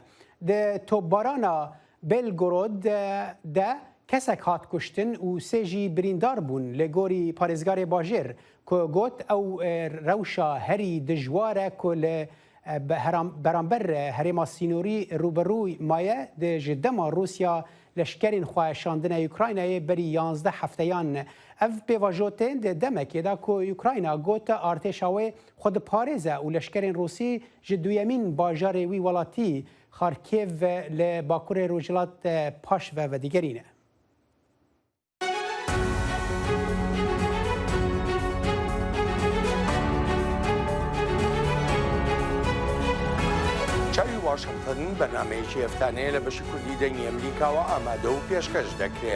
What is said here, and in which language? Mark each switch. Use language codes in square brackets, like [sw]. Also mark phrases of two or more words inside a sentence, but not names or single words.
[ku] Di topbarana Belgorod de kesek hat kuştin û sê jî birîndar bûn li gorî parêzgarê bajêr ku got ew rewşa herî dijwar e ku li beramber herêma sînorî rûberû maye di ji dema Rûsya leşkerên xweşandina Ukraynayê berî 11 hefteyan. Ev pêvajotên di demekê da ku Ukrayna got artêşa wê xwe diparêze û leşkerên Rûsî ji duyemîn bajarê wî welatî Xarkêv li Bakurê Rojhilat paş ve vedigerîne. [ckb] چاوی واشنگتن بەنامەیەکی هەفتانەیە لە بەشی کوردی دەنگی ئەمریکاوە ئامادە و پێشکەش دەکرێت.